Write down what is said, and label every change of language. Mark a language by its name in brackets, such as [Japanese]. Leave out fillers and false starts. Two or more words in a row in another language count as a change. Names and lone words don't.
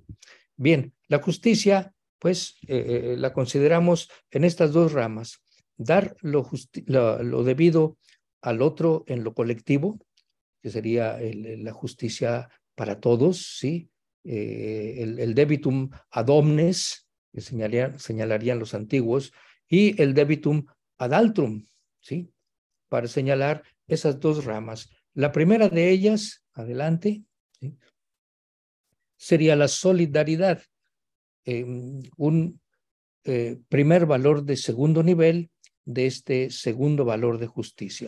[Spanish] Bien, la justicia, pues, la consideramos en estas 2 ramas: dar lo debido al otro en lo colectivo, que sería la justicia para todos, ¿sí? [Latin] El debitum ad omnes, [Spanish] que señalarían los antiguos, y el [Latin] debitum ad altrum, [Spanish] ¿sí? Para señalar esas 2 ramas. La primera de ellas, adelante, ¿sí?, sería la solidaridad, un primer valor de segundo nivel de este segundo valor de justicia.